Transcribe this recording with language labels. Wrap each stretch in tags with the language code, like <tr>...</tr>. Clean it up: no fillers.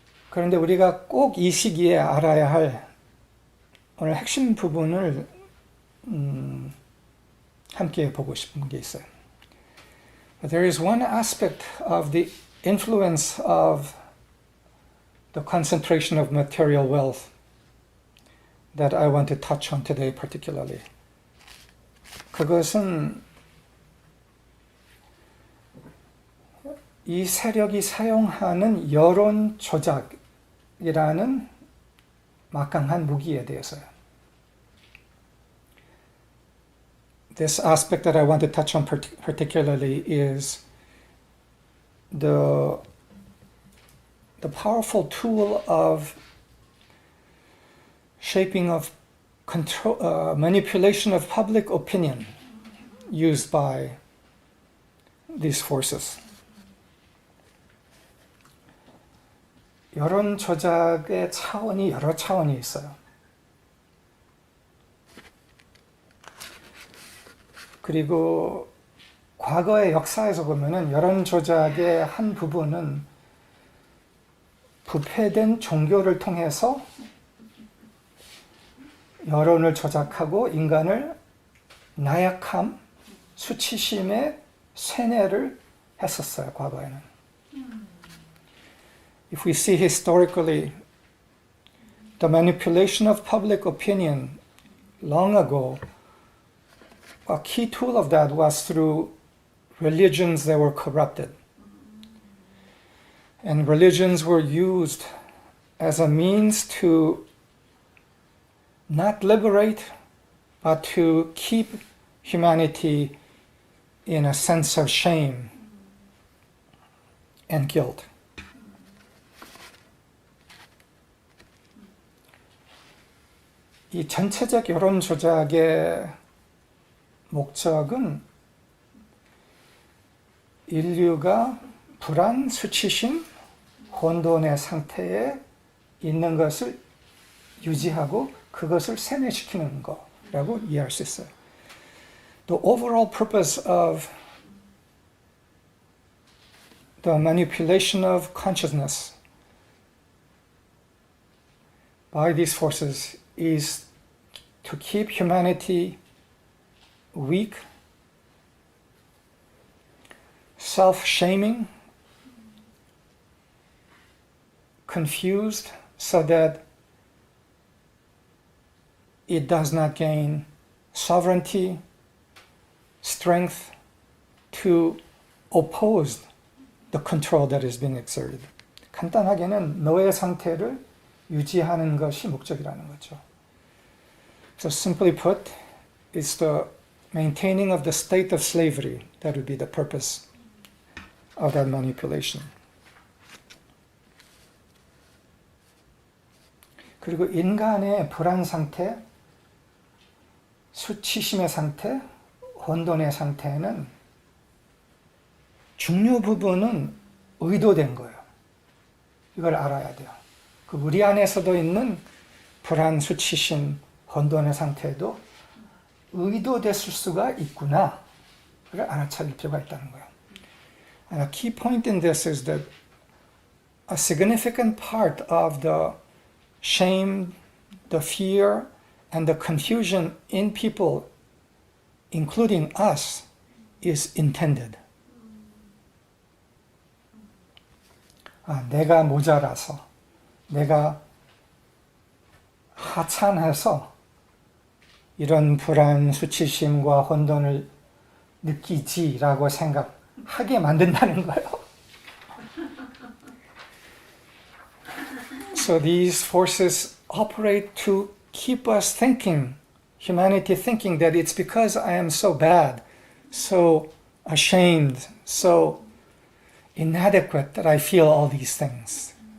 <ko>그런데 우리가 꼭 이 시기에 알아야 할 오늘 핵심 부분을 함께 보고 싶은 게 있어요.</ko> <en>But there is one aspect of the influence of the concentration of material wealth that I want to touch on today particularly.</en> <ko>그것은 이 세력이 사용하는 여론 조작이라는 막강한 무기에 대해서요.</ko> <en>This aspect that I want to touch on particularly is the powerful tool of shaping of control, manipulation of public opinion used by these forces.</en> <ko>여론 조작의 차원이 여러 차원이 있어요. 그리고 과거의 역사에서 보면은 여론 조작의 한 부분은 부패된 종교를 통해서 여론을 조작하고 인간을 나약함, 수치심에 세뇌를 했었어요, 과거에는.</ko> <en>If we see historically the manipulation of public opinion long ago, a key tool of that was through religions that were corrupted. And religions were used as a means to not liberate, but to keep humanity in a sense of shame and guilt.</en> <ko>이 전체적 여론 조작의 목적은 인류가 불안, 수치심, 혼돈의 상태에 있는 것을 유지하고 그것을 세뇌시키는 거라고 이해할 수 있어요.</ko> <en>The overall purpose of the manipulation of consciousness by these forces is to keep humanity weak, self-shaming, confused, so that it does not gain sovereignty, strength to oppose the control that is being exerted.</en> <ko>간단하게는 노예 상태를 유지하는 것이 목적이라는 거죠.</ko> <en>So simply put, it's the maintaining of the state of slavery that would be the purpose of that manipulation.</en> <ko>그리고 인간의 불안 상태, 수치심의 상태, 혼돈의 상태는 중요 부분은 의도된 거예요. 이걸 알아야 돼요. 그 우리 안에서도 있는 불안, 수치심, 혼돈의 상태에도 의도됐을 수가 있구나. 를 알아차릴 필요가 있다는 거예요.</ko> <en>And a key point in this is that a significant part of the shame, the fear, and the confusion in people, including us, is intended.</en> <ko>내가 모자라서, 내가 하찮아서 이런 불안, 수치심과 혼돈을 느끼지라고 생각하게 만든다는 거예요.</ko> <en>So these forces operate to keep us thinking, humanity thinking that it's because I am so bad, so ashamed, so inadequate that I feel all these things.</en>